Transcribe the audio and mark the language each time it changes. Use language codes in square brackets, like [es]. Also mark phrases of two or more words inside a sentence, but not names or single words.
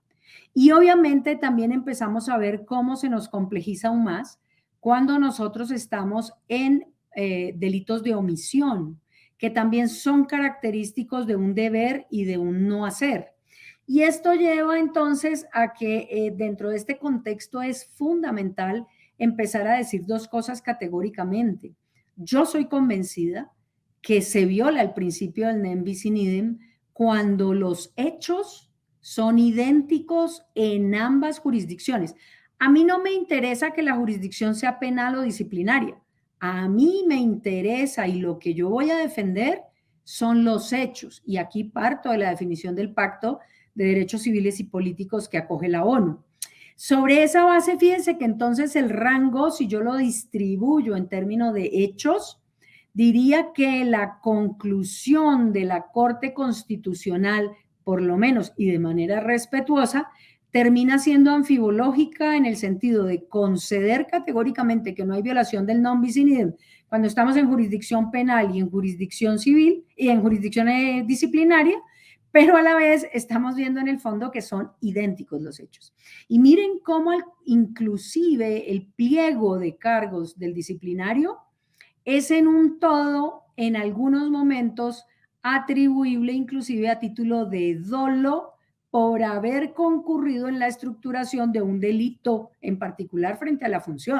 [es] Y obviamente también empezamos a ver cómo se nos complejiza aún más cuando nosotros estamos en delitos de omisión, que también son característicos de un deber y de un no hacer. Y esto lleva entonces a que dentro de este contexto es fundamental empezar a decir dos cosas categóricamente. Yo soy convencida que se viola el principio del [la] non bis in idem [es] cuando los hechos son idénticos en ambas jurisdicciones. A mí no me interesa que la jurisdicción sea penal o disciplinaria. A mí me interesa, y lo que yo voy a defender son los hechos. Y aquí parto de la definición del Pacto de Derechos Civiles y Políticos que acoge la ONU. Sobre esa base, fíjense que entonces el rango, si yo lo distribuyo en términos de hechos, diría que la conclusión de la Corte Constitucional, por lo menos y de manera respetuosa, termina siendo anfibológica en el sentido de conceder categóricamente que no hay violación del [la] non bis in idem [es] cuando estamos en jurisdicción penal y en jurisdicción civil y en jurisdicción disciplinaria, pero a la vez estamos viendo en el fondo que son idénticos los hechos. Y miren cómo inclusive el pliego de cargos del disciplinario es en un todo, en algunos momentos, atribuible inclusive a título de dolo por haber concurrido en la estructuración de un delito en particular frente a la función.